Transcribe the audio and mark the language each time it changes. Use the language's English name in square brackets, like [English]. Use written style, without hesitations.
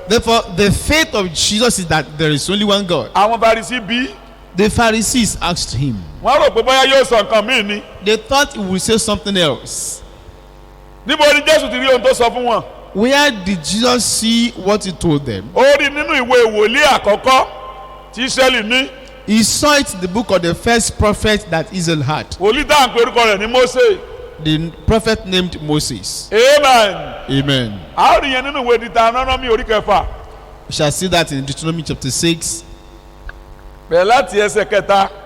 [English] Therefore, the faith of Jesus is that there is only one God. [Yoruba] Àwọn Farisí bí, [English] The Pharisees asked him. [Yoruba] wọ́n rò pé bóyá yóò sọ nǹkan míì ni. [English] They thought he would say something else. [Yoruba] Níbo ni Jésù ti rí ohun tó sọ fún wọn? [English] Where did Jesus see what he told them? [Yoruba] Ó rí nínú ìwé wòlíì àkọ́kọ́ tí Ísírẹ́lì ní. [English] He saw it in the book of the first prophet that Israel had. [Yoruba] Wòlíì tá à ń pe orúkọ rẹ̀ ní Mósè. [English] The prophet named Moses. Amen. Amen. [Yoruba] A ó rí yẹn nínú ìwé Deuteronomy orí kẹfà. [English] We shall see that in Deuteronomy chapter 6 [Yoruba] Bẹ̀rẹ̀ láti ẹsẹ̀ kẹta.